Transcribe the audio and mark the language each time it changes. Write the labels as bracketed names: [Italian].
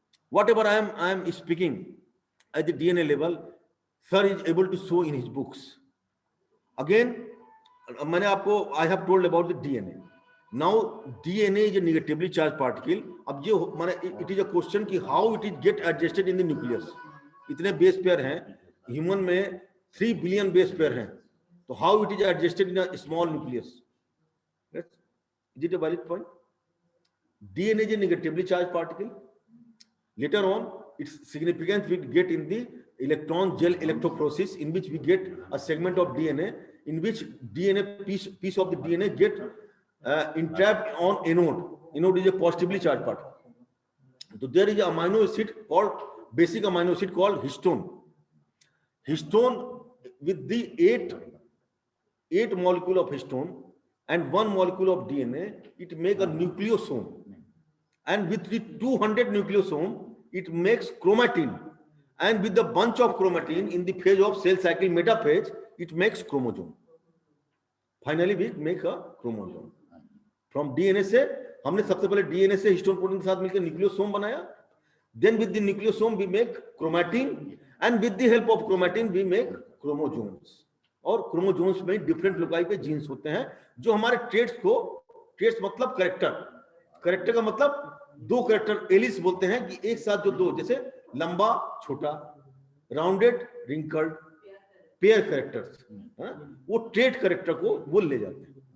[English] Whatever I am speaking at the DNA level, sir is able to show in his books. Again, [Hindi] मैंने आपको [English] I have told about the DNA. Now DNA is a negatively charged particle. [Hindi] अब ये माने [English] it is a question कि how it is get adjusted in the nucleus. [Hindi] इतने base pair हैं, human में 3 billion base pair हैं, तो [English] how it is adjusted in a small nucleus? Yes. Is it a valid point? DNA is a negatively charged particle. Later on, its significance we get in the electron gel electrophoresis, in which we get a segment of DNA, in which DNA piece of the DNA get entrapped on anode. Anode is a positively charged particle. So there is an amino acid called basic amino acid called histone. Histone with the eight molecule of histone and 1 molecule of DNA, it make a nucleosome. And with the 200 nucleosome, it makes chromatin. And with the bunch of chromatin in the phase of cell cycle metaphase, it makes chromosome. Finally, we make a chromosome. [Hindi] From DNA से हमने सबसे पहले DNA से histone protein के साथ मिलकर nucleosome बनाया. [English] Then with the nucleosome we make chromatin, and with the help of chromatin we make chromosomes. [Hindi] और chromosomes में different लोकाई पे genes होते हैं जो हमारे traits को, traits मतलब character, character का मतलब दो character एलिस बोलते हैं कि एक साथ जो दो, जैसे लंबा छोटा, rounded wrinkled, pair characters, वो trait character को वो ले जाते हैं.